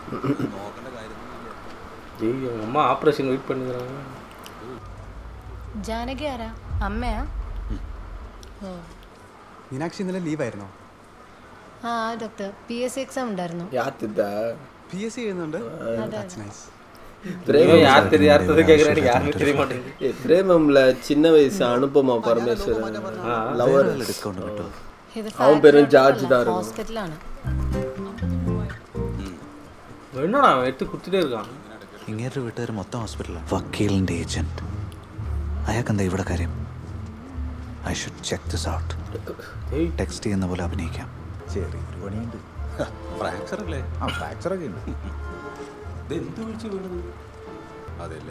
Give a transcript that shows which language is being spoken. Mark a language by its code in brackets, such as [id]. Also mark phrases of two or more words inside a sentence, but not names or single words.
[ml] അമ്മ ഓപ്പറേഷൻ വെയിറ്റ് பண்ணுறாங்க. ജാനകി ആരാ? അമ്മയാ? മീനാക്ഷി ഇന്നലെ ലീവായിരുന്നോ? ആ ഡോക്ടർ, PSC എക്സാം ഉണ്ടായിരുന്നു. யாத்திதா PSC എഴുതുന്നുണ്ട്. [en] That's nice. [ta] பிரேமம்ல சின்ன வயசு அனுபமா பரமேஸ்வரன் லவர் [ml] ഡിസ്കൗണ്ട് കിട്ടുമോ? [ta] அவன் பேரும் ஜார்ஜ் தான். [ml] ഹോസ്പിറ്റലാണ്. [ta] என்னடா எடுத்து குத்திட்டே இருக்கான். [ml] ഇങ്ങേരുടെ വീട്ടുകാർ മൊത്തം ഹോസ്പിറ്റലാണ്. വക്കീലിൻ്റെ ഏജന്റ്. അയാൾക്കെന്താ ഇവിടെ കാര്യം? [en] I should check this out. [ml] ടെക്സ്റ്റ് ചെയ്യുന്ന പോലെ അഭിനയിക്കാം. ചെറിയൊരു പണിയുണ്ട്. ഫ്രാക്ചർ അല്ലേ? ആ ഫ്രാക്ചറൊക്കെ ഉണ്ട്. അതല്ലേ.